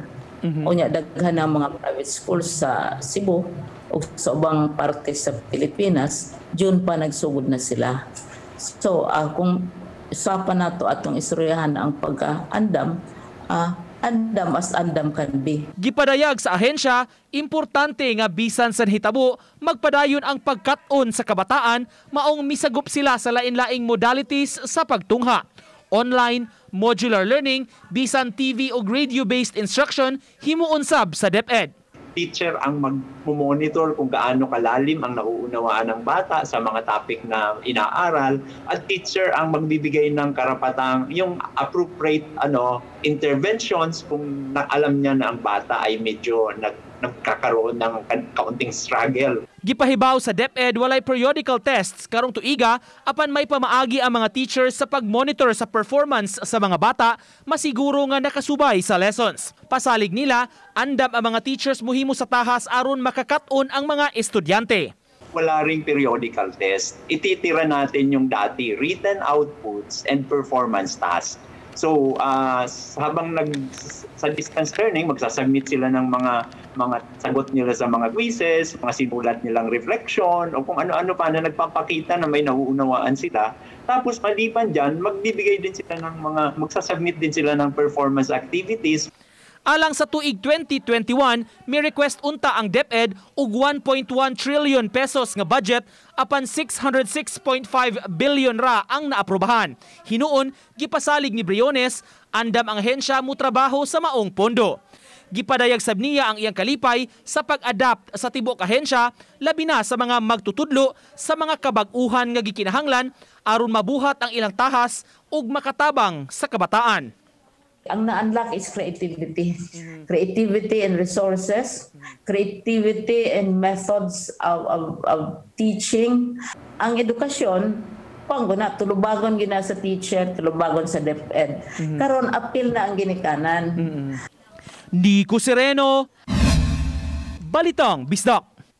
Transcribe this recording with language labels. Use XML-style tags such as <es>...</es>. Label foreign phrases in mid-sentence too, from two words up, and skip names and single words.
<ceb>Unya daghan ang mga private schools sa Cebu o sa ubang parte sa Pilipinas, June pa nagsugod na sila. So kung usapan nato atong istoryahan ang pag-andam, andam as andam</ceb> <en>can be.</en> <ceb>Gipadayag sa ahensya, importante nga bisan sa hitabo, magpadayon ang pagkat-on sa kabataan, maong misagup sila sa lain-laing modalities sa pagtungha. Online,</ceb> <en>modular learning,</en> <ceb>bisan TV o</ceb> <en>radio-based instruction,</en> <ceb>himuon sab sa DepEd.</ceb> <tl>Teacher ang mag-monitor kung gaano kalalim ang nauunawaan ng bata sa mga topic na inaaral, at teacher ang magbibigay ng karapatang yung</tl> <en>appropriate interventions</en> <tl>kung alam niya na ang bata ay medyo nagkakaroon ng kaunting struggle.</tl> <ceb>Gipahibaw sa DepEd walay</ceb> <en>periodical tests</en> <ceb>karong tuiga apan may pamaagi ang mga teachers sa pagmonitor sa performance sa mga bata, masiguro nga nakasubay sa lessons. Pasalig nila, andam ang mga teachers muhimo sa tahas aron makakat-on ang mga estudyante.</ceb> <tl>Wala ring</tl> <en>periodical test.</en> <tl>Ititira natin yung dati</tl> <en>written outputs and performance tasks.</en> <tl>So, habang sa</tl> <en>distance learning,</en> <tl>magsasubmit sila ng mga sagot nila sa mga quizzes, mga sinulat nilang reflection, o kung ano-ano pa na nagpapakita na may nauunawaan sila. Tapos, maliban dyan, magbibigay din sila ng magsasubmit din sila ng</tl> <en>performance activities.</en> <ceb>Alang sa tuig 2021, may request unta ang DepEd og 1.1 trillion pesos nga budget apan 606.5 billion ra ang naaprubahan. Hinuon, gipasalig ni Briones, andam ang ahensya mo trabaho sa maong pondo. Gipadayag sab niya ang iyang kalipay sa pag-adapt sa tibok ahensya, labi na sa mga magtutudlo sa mga kabag-uhan nga gikinahanglan aron mabuhat ang ilang tahas ug makatabang sa kabataan. Ang na-unlock</ceb> <en>is creativity. Creativity and resources, creativity and methods of teaching.</en> <ceb>Ang edukasyon, na tulubagon gina sa teacher, tulubagon sa DepEd. Karon apil na ang ginikanan. Nico Sereno, Balitang Bisdak.</ceb>